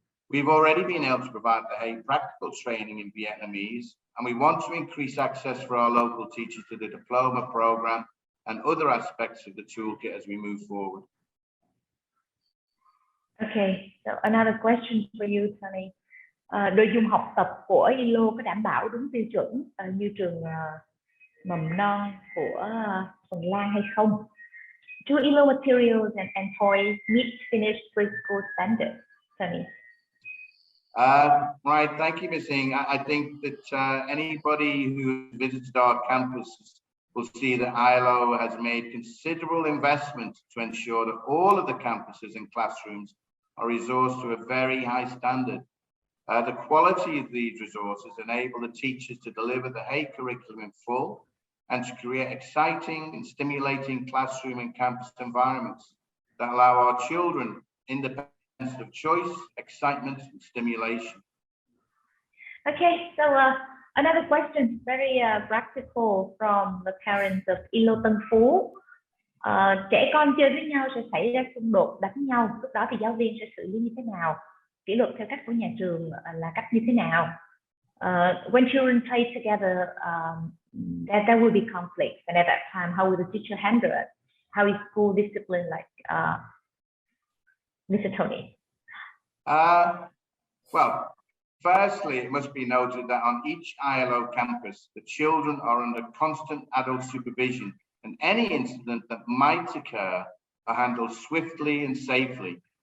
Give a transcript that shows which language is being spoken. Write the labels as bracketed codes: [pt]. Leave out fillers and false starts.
[en] We've already been able to provide the HEI practical training in Vietnamese, and we want to increase access for our local teachers to the diploma program and other aspects of the toolkit as we move forward. Okay, so another question for you, Tony. [vi] Nội dung học tập của ILO có đảm bảo đúng tiêu chuẩn như trường mầm non của Phần Lan hay không? [en] Do ILO materials and toys meet Finnish preschool standards, Tony? Right, thank you, Ms. Ing. I think that anybody who visited our campus will see that ILO has made considerable investment to ensure that all of the campuses and classrooms are resourced to a very high standard. The quality of these resources enable the teachers to deliver the HEI curriculum in full and to create exciting and stimulating classroom and campus environments that allow our children independence of choice, excitement, and stimulation. Okay, so another question, very practical from the parents of ILO Tân Phú. [vi] Trẻ con chơi với nhau sẽ xảy ra xung đột, đánh nhau. Lúc đó thì giáo viên sẽ xử lý như thế nào? Kỷ luật theo cách của nhà trường là cách như thế nào? [en] When children play together, there will be conflict, and at that time, how will the teacher handle it? How is school discipline like, Mr. Tony? Well, firstly, it must be noted that on each ILO campus, the children are under constant adult supervision, and any incident that might occur are handled swiftly and safely.